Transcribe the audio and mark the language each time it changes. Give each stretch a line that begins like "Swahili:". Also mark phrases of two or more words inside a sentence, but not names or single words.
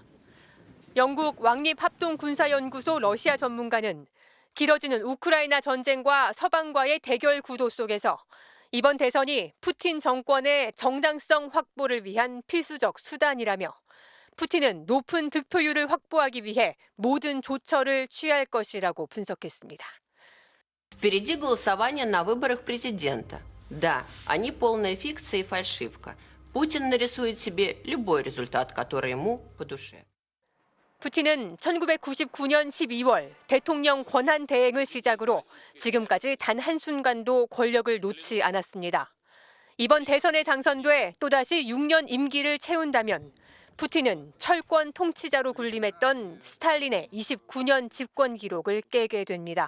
Korean: 영국 왕립합동군사연구소 러시아 전문가는 길어지는 우크라이나 전쟁과 서방과의 대결 구도 속에서 이번 대선이 푸틴 정권의 정당성 확보를 위한 필수적 수단이라며 푸틴은 높은 득표율을 확보하기 위해 모든 조처를 취할 것이라고 분석했습니다.
Russian: Впереди голосование на выборах президента. Да, они полная фикция и фальшивка. Путин нарисует себе любой результат, который ему по душе.
Korean: 푸틴은 1999년 12월 대통령 권한 대행을 시작으로 지금까지 단 한순간도 권력을 놓지 않았습니다. 이번 대선에 당선돼 또다시 6년 임기를 채운다면 푸틴은 철권 통치자로 군림했던 스탈린의 29년 집권 기록을 깨게 됩니다.